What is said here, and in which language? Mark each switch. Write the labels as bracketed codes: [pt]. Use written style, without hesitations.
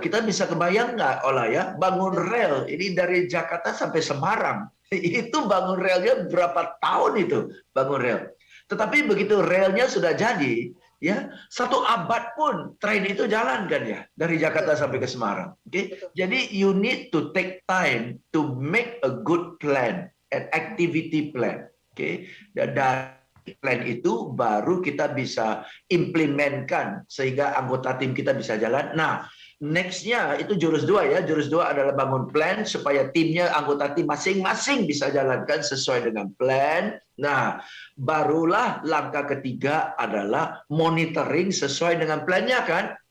[id] Kita bisa kebayang nggak, Ola ya, bangun rel ini dari Jakarta sampai Semarang. Itu bangun relnya berapa tahun itu bangun rel. Tetapi begitu relnya sudah jadi, ya 1 abad pun train itu jalan kan ya, dari Jakarta sampai ke Semarang. [en] Okay? [id] Jadi [en] you need to take time to make a good plan, an activity plan. Okay? [id] Dan plan itu baru kita bisa implementkan sehingga anggota tim kita bisa jalan. Nah, next-nya itu jurus 2 ya. Jurus 2 adalah bangun plan supaya timnya, anggota tim masing-masing bisa jalankan sesuai dengan plan. Nah, barulah langkah ketiga adalah monitoring sesuai dengan plannya kan.